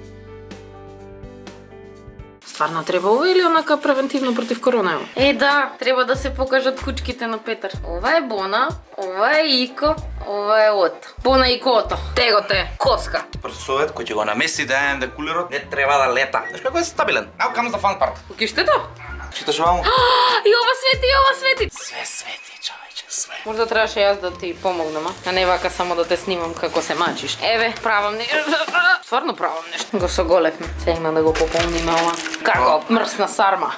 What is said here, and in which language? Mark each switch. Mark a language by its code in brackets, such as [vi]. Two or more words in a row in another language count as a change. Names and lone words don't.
[mk] Стварно треба ова или онака превентивно против корона? Да, треба да се покажат кучките на Петар. Ова е Бона, ова е Ико, ова е Ота. Бона и Кото. Tego те, коска. Процесорот кој ќе го намести да AMD кулерот не треба да лета. Знаеш како е стабилен? [en] Now comes the fun part. [mk] Кукиштето? Читаш ваму? И ова свети, и ова свети. Све свети, човече, све. Можда требаше јас да ти помогнам, а не вака само да те снимам како се мачиш. Еве, правам нешто. Стварно правам нешто. Го соголевме. Се има да го пополниме ова. Како мрсна сарма.